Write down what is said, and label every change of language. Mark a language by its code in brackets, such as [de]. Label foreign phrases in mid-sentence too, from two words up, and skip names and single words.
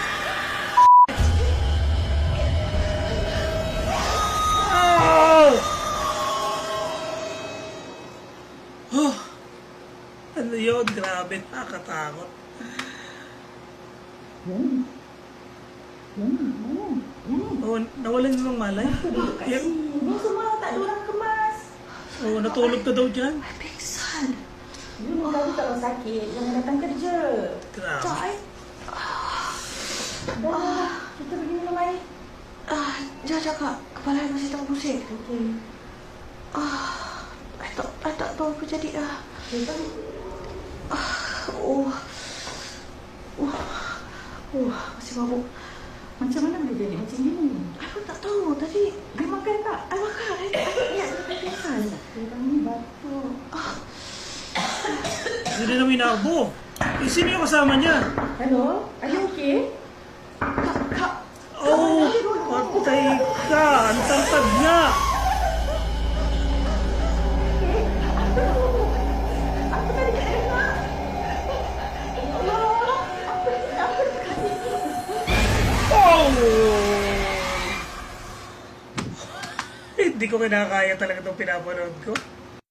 [tl] Oh! Oh! Ano yun? Grabe, nakakatakot. Oh, nawalan yun ng malay. Yan. [ms] Ini semua tak ada orang kemas. [tl] Oh, natulog ka daw dyan. Ay, [ms] pingsan. You ni kau kalau sakit, jangan datang kerja. Grabe. Tak, eh. Dah, kita pergi minum air. Jangan kak. Kepala I masih tak pusing. Okey. I tak tahu apa jadi. Kita Masih mabuk. macam mana boleh jadi macam ni? I pun tak tahu. Tadi Dia makan tak? I makan. I ingat dia pingsan. Dia ni batuk. [tl] Hindi na minabo. Eh, sino yung kasama niya? [en] Hello, are you okay? [ms] Kak. [tl] Oh, patay ka. Ang tangkad niya. [ms] Aku tadi kat dalam. Ya Allah, apa kasih? Oh! [tl] Hindi ko kinakaya talaga itong pinapanood ko.